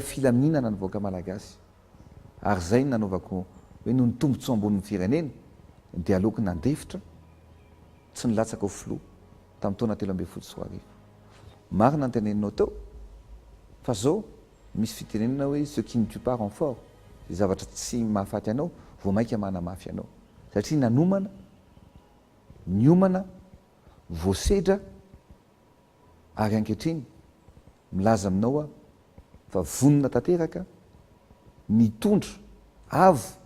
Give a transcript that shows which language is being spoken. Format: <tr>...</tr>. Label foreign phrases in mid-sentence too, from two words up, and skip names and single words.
<mg>filaminana ny vahoaka malagasy ary zay ny nanaovako hoe noho ny tombontsoa ambonin'ny firenena dia aleoko nandefitra tsy nilatsaka ho filo tamin'ny taona 3 marina ny teneninao teo fa zao misy fitenenina hoe</mg> <fr>ce qui ne tue pas rend fort,</fr> <mg>zay zavatra tsy mahafaty anao vao mainka manamafy anao satria nanomana niomana voasedra ary ankehitriny milaza aminao a fa vonona tanteraka mitondra avo</mg>